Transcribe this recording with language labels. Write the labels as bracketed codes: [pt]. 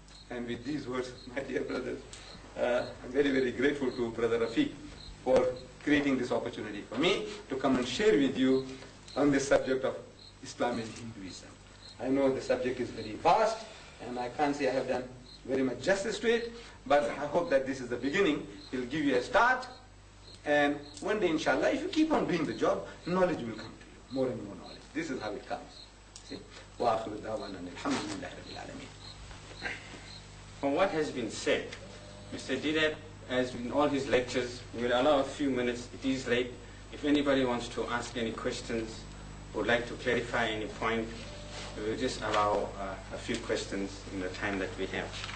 [en] And with these words, my dear brothers, I'm very, very grateful to Brother Rafiq for creating this opportunity for me to come and share with you on the subject of Islam and Hinduism. I know the subject is very vast, and I can't say I have done very much justice to it, but I hope that this is the beginning. It will give you a start, and one day, inshallah, if you keep on doing the job, knowledge will come to you, more and more knowledge. This is how it comes. See? [ar] وآخر دعوانا الحمد لله رب العالمين. [en] From what has been said, Mr. Deedat, as in all his lectures, we will allow a few minutes. It is late. If anybody wants to ask any questions, would like to clarify any point, we will just allow a few questions in the time that we have.